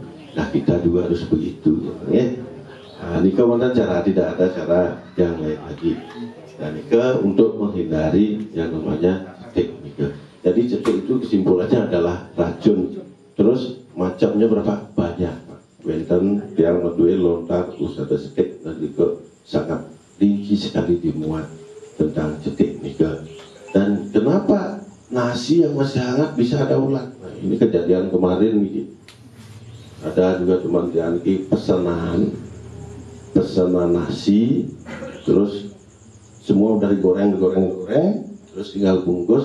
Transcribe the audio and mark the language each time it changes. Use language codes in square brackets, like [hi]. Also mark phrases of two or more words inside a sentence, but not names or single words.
[id] Nah kita juga harus begitu ya. Nah, nika mana cara, tidak ada cara yang lain lagi. Dan nika untuk menghindari yang namanya cetek nika. Jadi cetek itu kesimpulannya adalah racun. Terus macamnya berapa? Banyak. [ban] Wenten yang medue lontar usada cetek [id] dan nika sangat rinci sekali dimuat tentang cetek nika. Dan kenapa nasi yang masih hangat bisa ada ulat? Nah, ini kejadian kemarin nih. Ada juga teman di pesanan nasi, terus semua udah digoreng, terus tinggal bungkus.